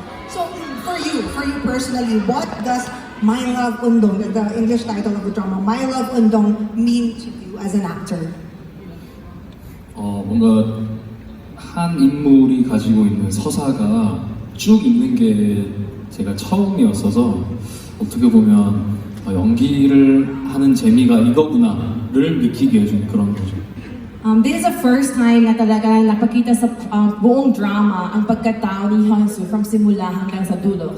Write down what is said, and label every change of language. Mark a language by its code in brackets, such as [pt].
[en] So for you personally, what does My Love Undong, the English title of the drama, My Love Undong, mean to you as an actor? [ko] 뭔가 한 인물이 가지고 있는 서사가 쭉 있는 게 제가 처음이었어서 어떻게 보면 연기를 하는 재미가 이거구나를 느끼게 해준 그런 거죠. [en] This is the first time [tl] na talaga napakita sa buong drama ang pagkatao ni Hansu from simula hanggang sa dulo.